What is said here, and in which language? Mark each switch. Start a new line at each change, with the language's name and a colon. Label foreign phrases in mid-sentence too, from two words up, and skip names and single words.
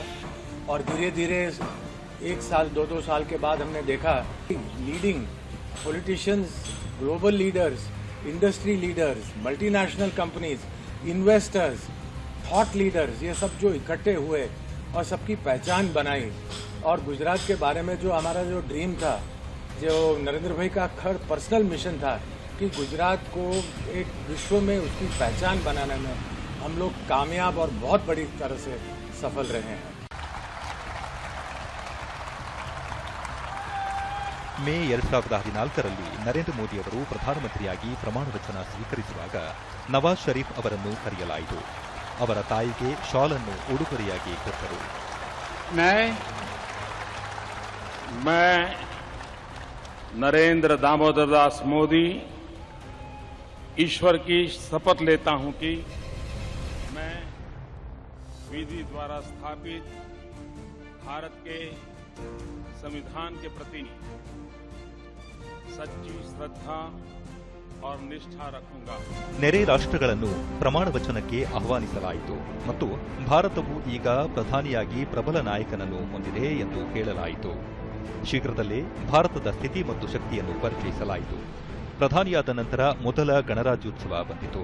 Hindi: और धीरे धीरे 1 साल 2 साल के बाद हमने देखा
English: leading politicians, global leaders, industry leaders, multinational companies, investors, thought leaders,
Hindi: ये सब जो इकट्ठे हुए और सबकी पहचान बनाई. और गुजरात के बारे में जो हमारा जो ड्रीम था, जो नरेंद्र भाई का
English: personal mission
Hindi: था कि गुजरात को एक विश्व में उसकी पहचान बनाने में हम लोग कामयाब और बहुत बड़ी तरह से सफल रहे हैं.
Kannada: ಮೇ 2014ರಲ್ಲಿ ನರೇಂದ್ರ ಮೋದಿ ಅವರು ಪ್ರಧಾನಮಂತ್ರಿಯಾಗಿ ಪ್ರಮಾಣ ವಚನ ಸ್ವೀಕರಿಸುವಾಗ ನವಾಜ್ ಶರೀಫ್ ಅವರನ್ನು ಕರೆಯಲಾಯಿತು. ಅವರ ತಾಯಿಗೆ ಶಾಲ್ ಅನ್ನು ಉಡುಗೊರೆಯಾಗಿ ಕೊಟ್ಟರು.
Hindi: मैं नरेंद्र दामोदर दास मोदी ईश्वर की शपथ लेता हूं कि मैं विधि द्वारा स्थापित भारत के संविधान के प्रति सच्ची श्रद्धा और निष्ठा रखूंगा.
Kannada: ನೆರೆ ರಾಷ್ಟ್ರಗಳನ್ನು ಪ್ರಮಾಣ ವಚನಕ್ಕೆ ಆಹ್ವಾನಿಸಲಾಯಿತು ಮತ್ತು ಭಾರತವು ಈಗ ಪ್ರಧಾನಿಯಾಗಿ ಪ್ರಬಲ ನಾಯಕನನ್ನು ಹೊಂದಿದೆ ಎಂದು ಹೇಳಲಾಯಿತು. ಶೀಘ್ರದಲ್ಲೇ ಭಾರತದ ಸ್ಥಿತಿ ಮತ್ತು ಶಕ್ತಿಯನ್ನು ಪರಿಚಯಿಸಲಾಯಿತು. ಪ್ರಧಾನಿಯಾದ ನಂತರ ಮೊದಲ ಗಣರಾಜ್ಯೋತ್ಸವ ಬಂದಿತು.